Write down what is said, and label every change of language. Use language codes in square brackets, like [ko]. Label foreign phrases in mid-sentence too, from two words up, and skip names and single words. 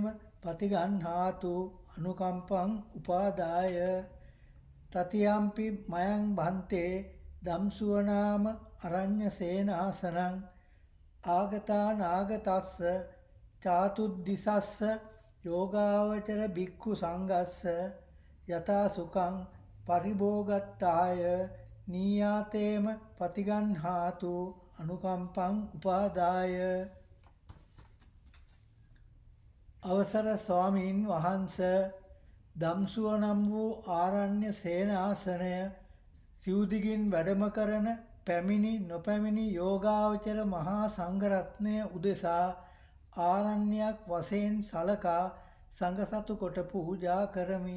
[pi] පතිගන්හාතු අනුකම්පං උපාදාය තතියම්පි මයං භන්තේ ධම්සුව නාම අරඤ්‍ය සේනාසනං ආගතා නාගතස්ස චාතුද්දිසස්ස යෝගාවචර භික්ඛු සංඝස්ස යථා සුඛං පරිභෝගත්තාය නීයාතේම පතිගන්හාතු අනුකම්පං උපාදාය [si] අවසර ස්වාමීන් වහන්ස ධම්සුව නම් වූ ආරණ්‍ය සේනාසනය සිව්දිගින් වැඩම කරන පැමිණි නොපැමිණි යෝගාවචර මහා සංඝරත්නය උදෙසා ආරණ්‍යයක් වශයෙන් සලකා සංඝසතු කොට පූජා කරමි.